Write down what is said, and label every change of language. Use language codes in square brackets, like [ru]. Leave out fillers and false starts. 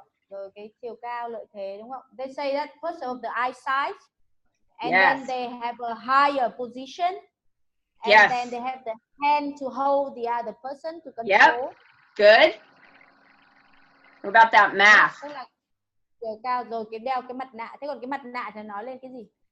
[vi] Rồi cái chiều cao, lợi thế đúng không? [en] They say that first of the eyesight, and then they have a higher position, and then they have the hand to hold the other person to control. Yep. Good. What about that mask? [vi] Tức là chiều cao rồi cái đeo cái mặt nạ. Thế còn cái mặt nạ thì nói lên cái gì?